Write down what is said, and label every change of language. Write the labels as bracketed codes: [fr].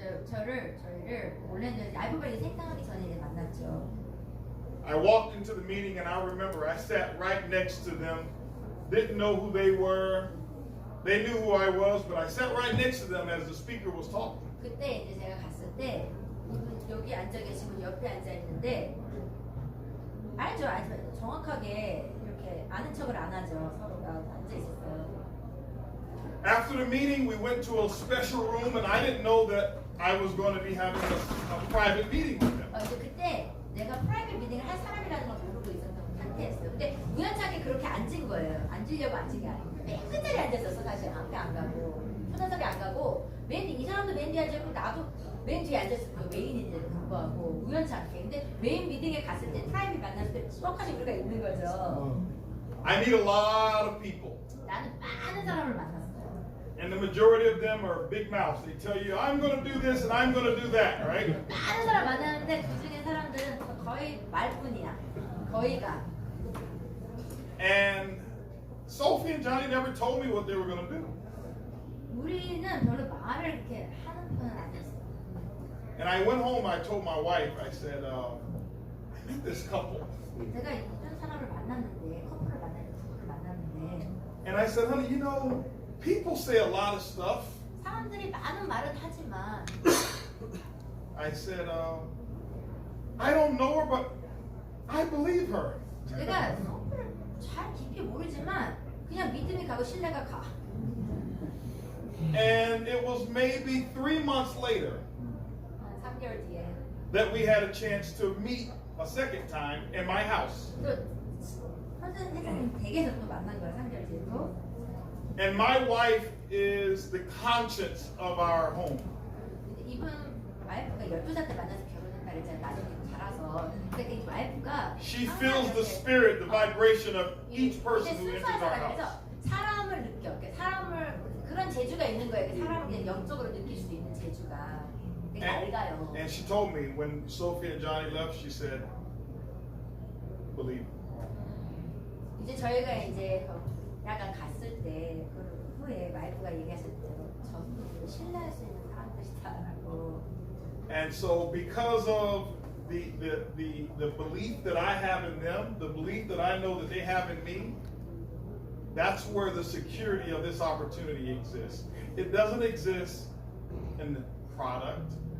[ko] 저희를 올랜도에서 아이부메랑이 생성하기 전에 만났죠. [en] I walked into the meeting and I remember I sat right next to them, didn't know who they were. They knew who I was, but I sat right next to them as the speaker was talking. [ko] 그때 이제 제가 갔을 때 이분 여기 앉아 계시고 옆에 앉아 있는데 알죠. 정확하게 이렇게 아는 척을 안 하죠. 서로가 앉아 있었어요. [en] After the meeting, we went to a special room, and I didn't know that I was going to be having a private meeting with them. [ko] 이제 그때 내가 프라이빗 미팅을 할 사람이라는 걸 모르고 있었던 상태였어요. 근데 우연찮게 그렇게 앉은 거예요. 앉으려고 앉은 게 아니고 맨 끝자리에 앉았었어. 사실 앞에 안 가고 초단석에 안 가고 이 사람도 맨 뒤에 앉았고 나도 맨 뒤에 앉았었고 메인인데도 불구하고 우연찮게. 근데 메인 미팅에 갔을 때 프라이빗 만났을 때 수업까지 우리가 있는 거죠. [en] I meet a lot of people. [ko] 나는 많은 사람을 만났어요. [en] And the majority of them are big mouths. They tell you, I'm going to do this and I'm going to do that, right? [ko] 많은 사람 만나는데 그 중에 사람들은 거의 말뿐이야. 거의가. [en] And Sophie and Johnny never told me what they were going to do. [ko] 우리는 별로 말을 이렇게 하는 편은 아니었어요. [en] And I went home, I told my wife, I said, I met this couple. [ko] 제가 이런 사람을 만났는데 커플을 만났는데 [en] And I said, honey, people say a lot of stuff. [ko] 사람들이 많은 말은 하지만 [en] I said, I don't know her, but I believe her. [ko] 내가 커플을 잘 깊이 모르지만 그냥 믿음이 가고 신뢰가 가. [en] And it was maybe 3 months later [ko] 3개월 뒤에 [en] that we had a chance to meet a second time in my house. [ko] 또 회장님 댁에서 또 만난 거야. 3개월 뒤에 또. [en] And my wife is the conscience of our home. [ko] 이분 와이프가 12살 때 만나서 결혼했다 그랬잖아요. 나중에 자라서. 근데 이 와이프가 [en] She feels the spirit, the vibration of each person who enters our house. [ko] 그래서 사람을 느껴. 사람을 그런 재주가 있는 거예요. 사람을 그냥 영적으로 느낄 수 있는 재주가 되게 밝아요. [en] And she told me when Sophie and Johnny left, she said, believe. [ko] 이제 저희가 이제 약간 갔을 때 그 후에 와이프가 얘기하실 대로 저분들 신뢰할 수 있는 사람들이다라고. [en] And so because of the belief that I have in them, the belief that I know that they have in me, that's where the security of this opportunity exists. It doesn't exist in the product.